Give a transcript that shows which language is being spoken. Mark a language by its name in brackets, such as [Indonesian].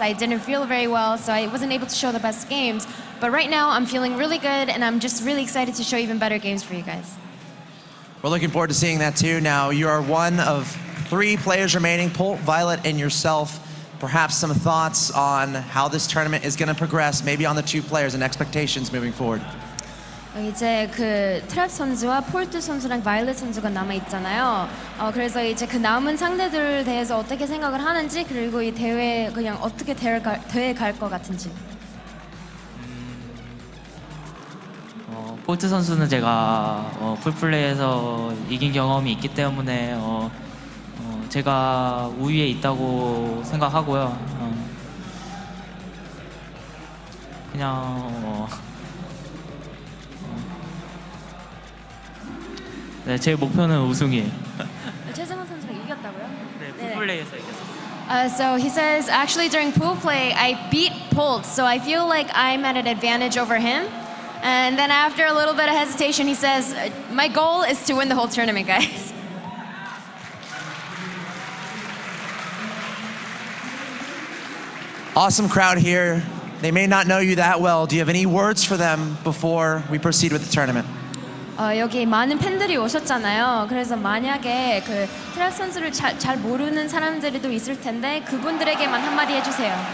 [English] I didn't feel very well, so I wasn't able to show the best games. But right now I'm feeling really good, and I'm just really excited to show even better games for you guys. We're looking forward to seeing that too. Now, you are one of 3 players remaining, Polt, Violet, and yourself. Perhaps some thoughts on how this tournament is going to progress, maybe on the 2 players and expectations moving forward. [Korean] 이제 그 트랩 선수와 폴트 선수랑 바이올렛 선수가 남아 있잖아요. 그래서 이제 그 남은 상대들에 대해서 어떻게 생각을 하는지, 그리고 이 대회 그냥 어떻게 대회 갈 것 같은지. 폴트 선수는 제가 풀플레이에서 이긴 경험이 있기 때문에 제가 우위에 있다고 생각하고요. 그냥 네, 제 목표는 우승이에요. 최승원 선수가 이겼다고요? 네, 풀플레이에서 이겼어요. [English] So he says, actually during pool play, I beat Polt, so I feel like I'm at an advantage over him. And then after a little bit of hesitation, he says, my goal is to win the whole tournament, guys. Awesome crowd here. They may not know you that well. Do you have any words for them before we proceed with the tournament? [Korean] 여기 많은 팬들이 오셨잖아요. 그래서 만약에 그 트랩 선수를 잘 모르는 사람들도 있을 텐데 그분들에게만 한마디 해주세요.